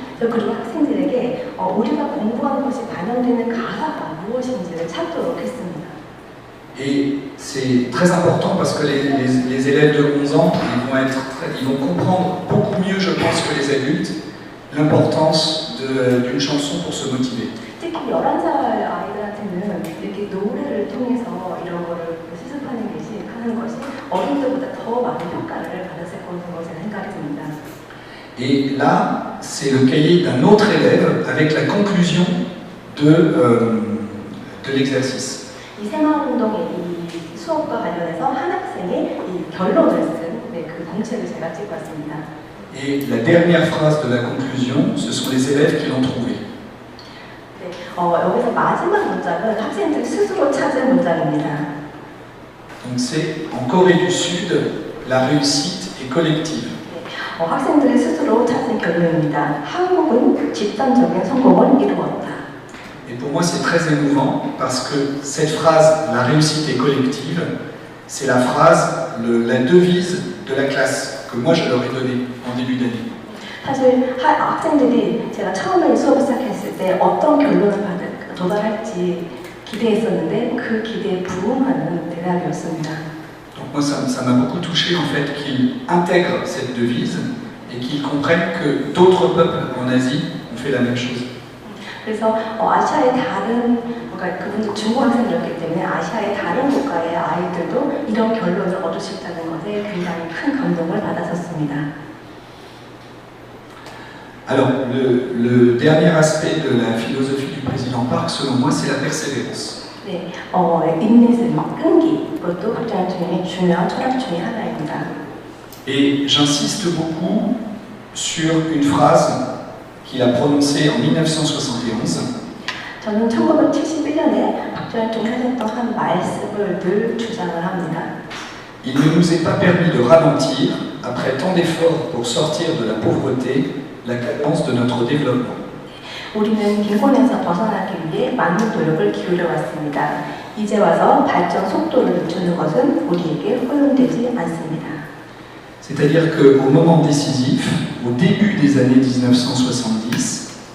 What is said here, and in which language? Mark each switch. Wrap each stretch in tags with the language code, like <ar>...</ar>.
<ko>그리고 학생들에게 우리가 공부하는 것이 반영되는 가사가 무엇인지를 찾도록 했습니다.</ko> <fr>Et c'est très important parce que les élèves de 11 ans, ils vont comprendre beaucoup mieux, je pense, que les adultes, l'importance d'une chanson pour se motiver.</fr> <ko>특히 11살 아이들한테는 이렇게 노래를 통해서 이런 거를 수습하는 것이 어린들보다 더 많은 효과를 받았을 거라고 저는 생각이 듭니다.</ko> <fr>Et là, c'est le cahier d'un autre élève avec la conclusion de l'exercice.</fr> <ko>이 새마을운동의 이 수업과 관련해서 한 학생이 이 결론을 쓴 그 공책을 제가 찍고 왔습니다.</ko> <fr>Et la dernière phrase de la conclusion, ce sont les élèves qui l'ont trouvé.</fr> <ko>네, 여기서 마지막 문장은 학생들이 스스로 찾은 문장입니다.</ko> <fr>Donc c'est en Corée du Sud, la réussite est collective.</fr> <ko>네, 학생들이 스스로 찾은 결론입니다. 한국은 집단적인 성공을 이루었다.</ko> <fr>Et pour moi, c'est très émouvant parce que cette phrase, la réussite est collective, c'est la phrase, la devise de la classe que moi je leur ai donnée en début d'année.</fr> <ko>사실 학생들이 제가 처음에 수업을 시작했을 때 어떤 결론을 도달할지 기대했었는데 그 기대에 부응하는 대답이었습니다.</ko> <fr>Donc moi, ça m'a beaucoup touché en fait qu'ils intègrent cette devise et qu'ils comprennent que d'autres peuples en Asie ont fait la même chose.</fr> <ko>그래서 아시아의 그러니까 그분들 중국 학생이었기 때문에 아시아의 다른 국가의 아이들도 이런 결론을 얻을 수 있다는 것에 굉장히 큰 감동을 받았었습니다.</ko> <fr>Alors, le dernier aspect de la philosophie du président Park, selon moi, c'est la persévérance.</fr> <ko>네, 인내심, 끈기, 그것도 박정희 대통령의 중요한 철학 중에 하나입니다.</ko> <fr>Et j'insiste beaucoup sur une phrase qu'il a prononcée en 1971.</fr> <ko>저는 1971년에 박정희 대통령이 하셨던 한 말씀을 늘 주장을 합니다.</ko> <fr>Il ne nous est pas permis de ralentir, après tant d'efforts pour sortir de la pauvreté, la cadence de notre développement.</fr> <ko>우리는 빈곤에서 벗어나기 위해 많은 노력을 기울여 왔습니다. 이제 와서 발전 속도를 늦추는 것은 우리에게 허용되지 않습니다.</ko> <fr>C'est-à-dire qu'au moment décisif, au début des années 1970,</fr>